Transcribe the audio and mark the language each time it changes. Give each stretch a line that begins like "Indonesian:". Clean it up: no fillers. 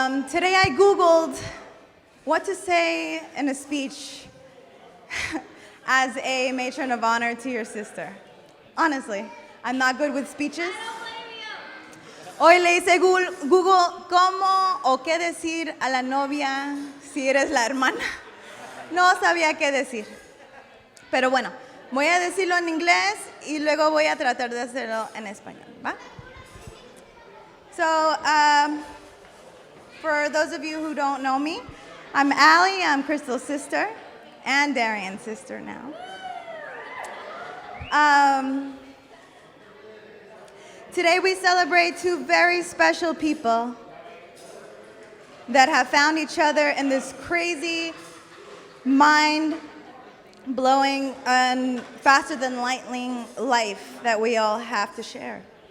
English: Today I Googled what to say in a speech as a matron of honor to your sister. Honestly, I'm not good with speeches.
Spanish: Hoy le hice Google cómo o qué decir a la novia si eres la hermana. No sabía qué decir. Pero bueno, voy a decirlo en inglés y luego voy a tratar de hacerlo en español, ¿va?
English: So, for those of you who don't know me, I'm Allie, I'm Crystal's sister, and Darian's sister now. Today we celebrate two very special people that have found each other in this crazy, mind-blowing, and faster-than-lightning life that we all have to share.